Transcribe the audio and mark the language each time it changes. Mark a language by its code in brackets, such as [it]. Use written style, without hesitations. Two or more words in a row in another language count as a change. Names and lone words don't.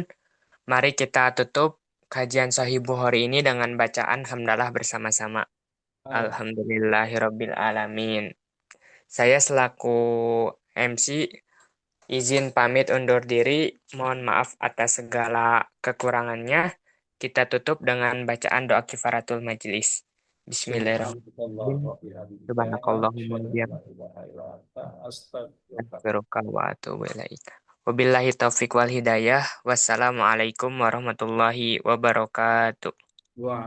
[id] Mari kita tutup kajian Sahih Bukhari ini dengan bacaan hamdalah bersama-sama. [ar] الحمد لله رب العالمين. [id] Saya selaku MC izin pamit undur diri. Mohon maaf atas segala kekurangannya. Kita tutup dengan bacaan doa [ar] كفارة المجلس. بسم الله الرحمن الرحيم. سبحانك اللهم وبحمدك أستغفرك وأتوب إليك. وبالله التوفيق والهداية. والسلام عليكم ورحمة الله وبركاته. Wah.